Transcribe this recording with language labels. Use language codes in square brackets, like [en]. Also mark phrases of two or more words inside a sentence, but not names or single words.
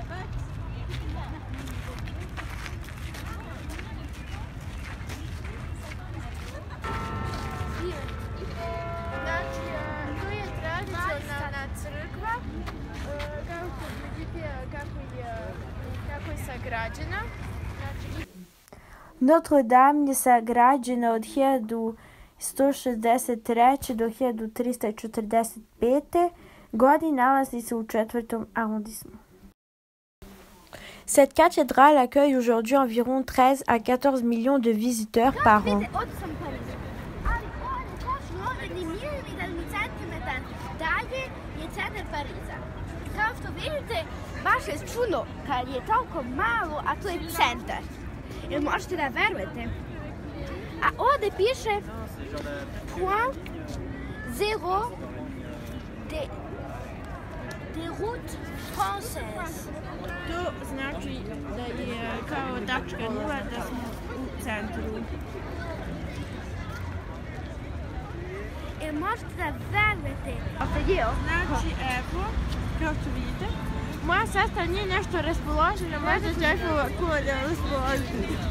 [sr] Znači, to je tradicionalna crkva, kao što vidite kako je sagrađena. Notre Dame je sagrađena od 1163. do 1345. godine, nalazi se u 4. arrondissement. [fr] Cette cathédrale accueille aujourd'hui environ 13 à 14 millions de visiteurs par an. [sr] Ali on točno milimetar dalje je centar Pariza. Kao što vidite, baš je čudno kad je toliko malo, a to je centar. Jel možete da verujete? A ovdje piše [fr] point zero de route française. [sr] To znači da je kao tačka nula, da smo u centru. Jel možete da verujete? Znači, evo, kao što vidite, moja sestra nije nešto raspoložena, možda će ako da raspoloži.